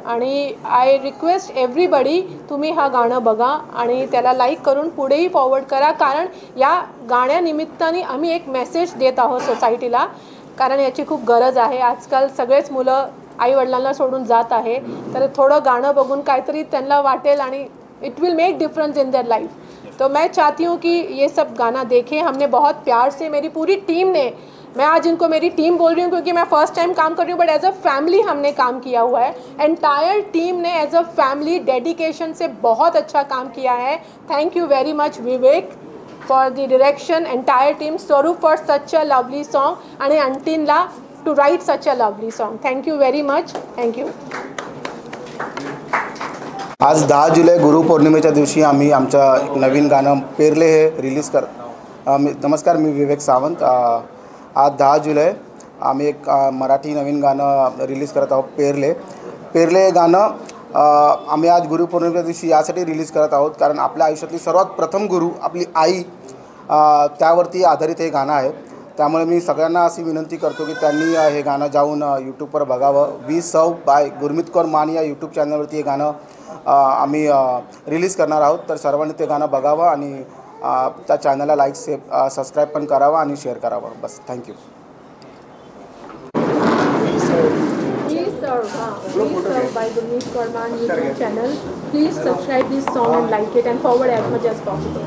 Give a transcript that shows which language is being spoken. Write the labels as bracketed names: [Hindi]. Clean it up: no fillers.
[Marathi] आणि [English] I request everybody [Marathi] तुम्ही हा गाणं बघा आणि त्याला लाईक करून पुढेही फॉरवर्ड करा, कारण या गाण्यानिमित्ताने आम्ही एक मेसेज देत आहोत सोसायटीला, कारण याची खूप गरज आहे. आजकाल सगळेच मुलं आईवडिलांना सोडून जात आहे, तर थोडं गाणं बघून काहीतरी त्यांना वाटेल आणि [English] It will make difference in their life. [Hindi] तो मैं चाहती हूँ कि ये सब गाना देखें. हमने बहुत प्यार से, मेरी पूरी टीम ने, मैं आज इनको मेरी टीम बोल रही हूँ क्योंकि मैं फ़र्स्ट टाइम काम कर रही हूँ, [English] but as a family [Hindi] हमने काम किया हुआ है. एंटायर टीम ने [English] as a family [Hindi] डेडिकेशन से बहुत अच्छा काम किया है. [English] thank you very much Vivek for the direction, entire team, Swaroop for such a lovely song [Marathi] आणि अंटिनला [English] to write such a lovely song. Thank you very much. Thank you. [Marathi] आज 10 जुलै गुरुपौर्णिमेच्या दिवशी आम्ही आमचं नवीन गाणं पेरले हे रिलीज नमस्कार, मी विवेक सावंत. आज 10 जुलै आम्ही एक मराठी नवीन गाणं रिलीज करत आहोत, पेरले हे गाणं आम्ही आज गुरुपौर्णिमेच्या दिवशी यासाठी रिलीज करत आहोत कारण आपल्या आयुष्यातली सर्वात प्रथम गुरु आपली आई, त्यावरती आधारित हे गाणं आहे. त्यामुळे मी सगळ्यांना अशी विनंती करतो की त्यांनी हे गाणं जाऊन यूट्यूबवर बघावं. वी सर्व बाय गुरमीत कौर मान या यूट्यूब चॅनलवरती हे गाणं आम्ही रिलीज करणार आहोत. तर सर्वांनी ते गाणं बघावं आणि त्या चॅनलला लाईक सबस्क्राईब पण करावं आणि शेअर करावं. बस, thank you. [English] Please serve by Gurmeet Kaur Maan YouTube channel. Please subscribe this song and like it and forward as much as possible.